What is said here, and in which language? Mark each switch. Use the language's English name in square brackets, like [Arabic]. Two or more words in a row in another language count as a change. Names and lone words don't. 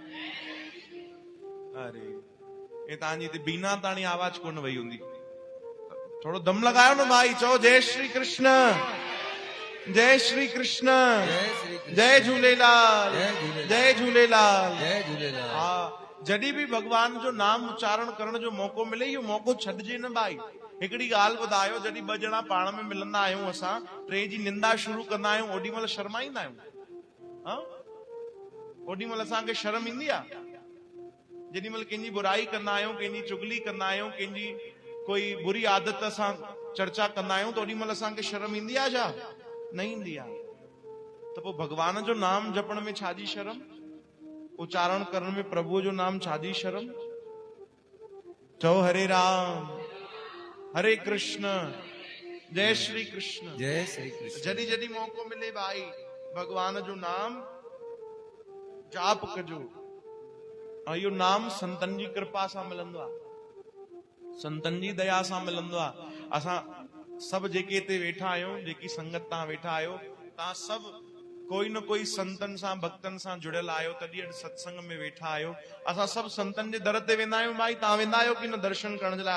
[Sindhi] अरे ये तांजी ते बीना ताणी आवाज कोन वही हुंदी, थोड़ो दम लगायो न भाई, चओ जय श्री कृष्ण, जय श्री कृष्ण, जय झूलेलाल, जय झूलेलाल, जय झूलेलाल। हाँ, जॾहिं भी भगवान जो नाम उच्चारण करण जो मौको मिले, इहो मौको छॾिजे न भाई। हिकिड़ी ॻाल्हि ॿुधायो, जॾहिं ॿ ॼणा पाण में मिलंदा आहियूं, असां टे जी निंदा शुरू कंदा आहियूं, ओॾी महिल शर्माईंदा आहियूं? हाँ, ओॾी महिल असांखे शर्म ईंदी आहे? जेॾी महिल कंहिंजी बुराई कंदा आहियूं, कंहिंजी चुगली कंदा आहियूं, कंहिंजी कोई बुरी आदत सां चर्चा कंदा आहियूं, त ओॾी महिल असांखे शर्म ईंदी आहे छा? न ईंदी आहे। त पोइ भगवान जो नाम जपण में छाजी शर्म, उच्चारण करण में प्रभु जो नाम छाजी शर्म? चओ हरे राम हरे कृष्ण, जय श्री कृष्ण, जय श्री कृष्ण। जॾहिं जॾहिं मौको मिले भाई भगवान जो नाम जाप कजो। ऐं इहो नाम संतन जी कृपा सां मिलंदो आहे, संतन जी दया सां मिलंदो आहे। असां सभु जेके हिते वेठा आहियूं, जेकी संगत तव्हां वेठा आहियो, तव्हां सभु कोई न कोई संतन सां भक्तन सां जुड़ियल आहियो, तॾहिं अॼु सत्संग में वेठा आहियो। असां सभु संतन जे दर ते वेंदा आहियूं भाई, तव्हां वेंदा आहियो कि न दर्शन करण जे लाइ?